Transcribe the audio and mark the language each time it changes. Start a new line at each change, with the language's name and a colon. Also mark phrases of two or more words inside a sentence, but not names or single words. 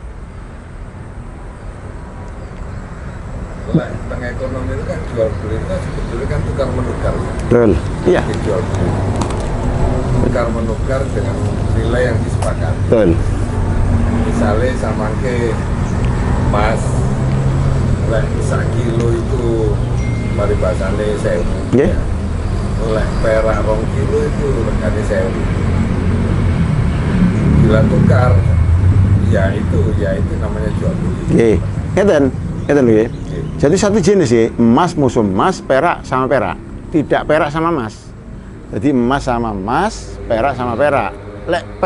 Indonesian: tengah ekonomi itu kan jual beli itu kan sebetulnya kan tukar menukar. betul, iya. Jual beli tukar menukar dengan nilai yang disepakati. Betul. Misalnya sama ke emas, lah 1 kilo itu mari bahasane 1000.
English: Yeah.
Indonesian: Lek perak 2 kilo itu regane 1000. Bila tukar ya itu namanya jual beli.
Javanese: Nggih. Ngeten lho nggih. Nggih.
Indonesian: Jadi satu jenis ya, emas musuh emas, perak sama perak. Tidak perak sama emas. Jadi emas sama emas, perak sama perak.
Javanese: Lek